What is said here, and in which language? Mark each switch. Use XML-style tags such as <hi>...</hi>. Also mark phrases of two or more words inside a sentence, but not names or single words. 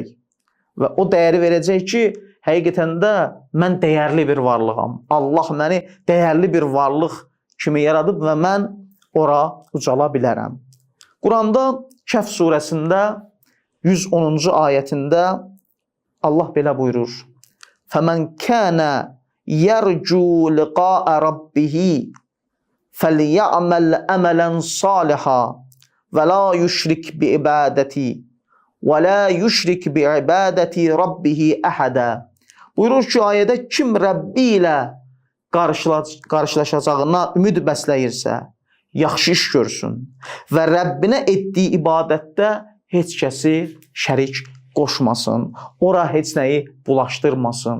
<az>Və o dəyəri verəcək ki, həqiqətən də mən dəyərli bir varlığam. Allah məni dəyərli bir varlıq kimi yaradıb və mən ora ucala bilərəm. Quranda Kəhf surəsində 110-cu ayətində Allah belə buyurur.</az> <ar>فَمَنْ كَانَ يَرْجُوا لِقَاءَ رَبِّهِ فَلْيَعْمَلْ أَمَلًا صَالِحًا وَلَا يُشْرِكْ بِعِبَادَةِ رَبِّهِ أَحَدًا.</ar> <az>Buyurur ki, ayədə kim Rəbbi ilə qarşılaşacağına ümid bəsləyirsə, yaxşı iş görsün və Rəbbinə etdiyi ibadətdə heç kəsi şərik qoşmasın, ora heç nəyi bulaşdırmasın.</az>